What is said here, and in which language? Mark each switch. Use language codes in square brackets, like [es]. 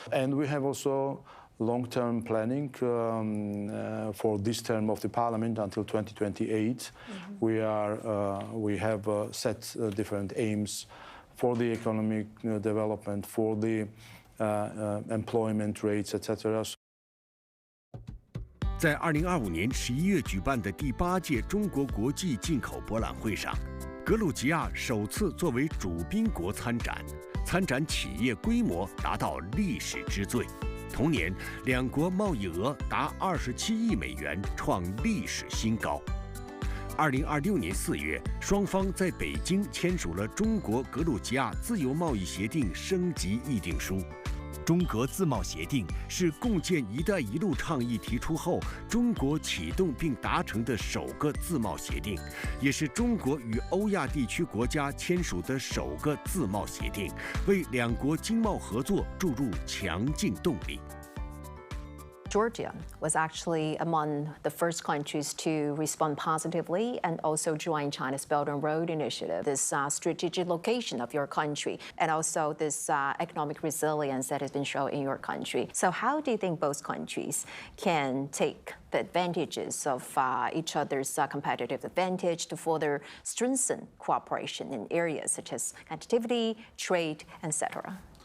[en] And we have also long-term planning for this term of the parliament until 2028. We have set different aims for the economic development, for the employment rates, etc. [zh] 在2025年11月举办的第8届中国国际进口博览会上，格鲁吉亚首次作为主宾国参展，参展企业规模达到历史之最。同年，两国贸易额达27亿美元，创历史新高。 2026年4月，双方在北京签署了中国格鲁吉亚自由贸易协定升级议定书。中格自贸协定是共建“一带一路”倡议提出后，中国启动并达成的首个自贸协定，也是中国与欧亚地区国家签署的首个自贸协定，为两国经贸合作注入强劲动力。 [en] Georgia was actually among the first countries to respond positively and also join China's Belt and Road Initiative, this strategic location of your country, and also this economic resilience that has been shown in your country. So how do you think both countries can take the advantages of each other's competitive advantage to further strengthen cooperation in areas such as connectivity, trade, etc.?